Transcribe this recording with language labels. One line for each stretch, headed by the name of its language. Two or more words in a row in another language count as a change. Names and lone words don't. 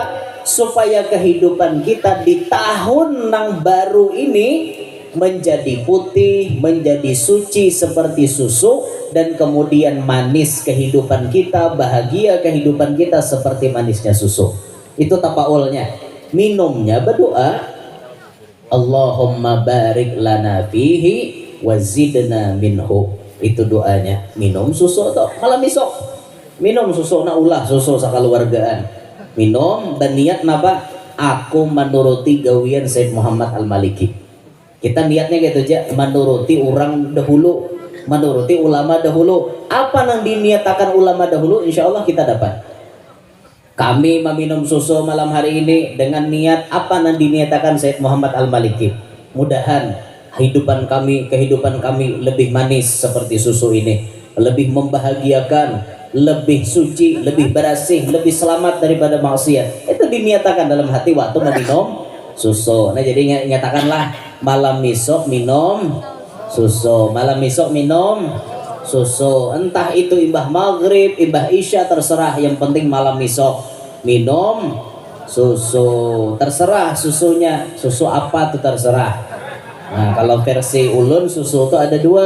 Indonesian: Supaya kehidupan kita di tahun yang baru ini menjadi putih, menjadi suci seperti susu, dan kemudian manis kehidupan kita, bahagia kehidupan kita seperti manisnya susu.
Banjar: Itu tapaulnya. Minumnya berdoa,
Arabic: Allahumma barik lana fihi wazidna minhu.
Indonesian: Itu doanya.
Banjar: Minum susu atau malam esok minum susu, na ulah susu sakaluargaan minum dan niat napa? Aku menuruti gawian Sayyid Muhammad Al-Maliki.
Indonesian: Kita niatnya gitu aja, menuruti orang dahulu, menuruti ulama dahulu. Apa yang diniatakan ulama dahulu,
Arabic: insya Allah
Indonesian: kita dapat. Kami meminum susu malam hari ini dengan niat apa yang diniatakan Sayyid Muhammad Al-Maliki. Mudahan kehidupan kami lebih manis seperti susu ini, lebih membahagiakan, lebih suci, lebih bersih, lebih selamat daripada maksiat. Itu diniatakan dalam hati waktu meminum susu. Nah jadi nyatakanlah malam esok minum susu, malam esok minum susu.
Banjar: Entah itu imbah maghrib, imbah isya, terserah. Yang penting malam esok minum susu. Terserah susunya, susu apa tuh terserah. Nah kalau versi ulun susu itu ada dua.